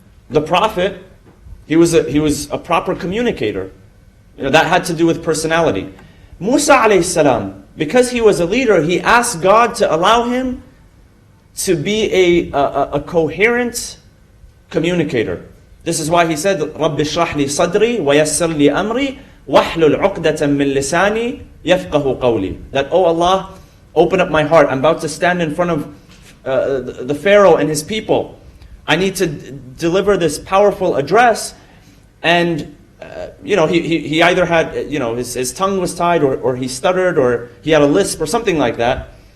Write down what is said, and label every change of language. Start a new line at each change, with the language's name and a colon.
English: The Prophet, he was a proper communicator. That had to do with personality. Musa alayhi salam, because he was a leader, he asked God to allow him to be a coherent communicator. This is why he said,
Arabic: رَبِّ اشْرَحْ لِي صَدْرِي وَيَسِّرْ لِي أَمْرِي وَاحْلُلْ عُقْدَةً مِّن لِسَانِي يَفْقَهُ قَوْلِي.
English: That, oh Allah, open up my heart. I'm about to stand in front of the Pharaoh and his people. I need to deliver this powerful address. And he either had, his tongue was tied or he stuttered or he had a lisp or something like that.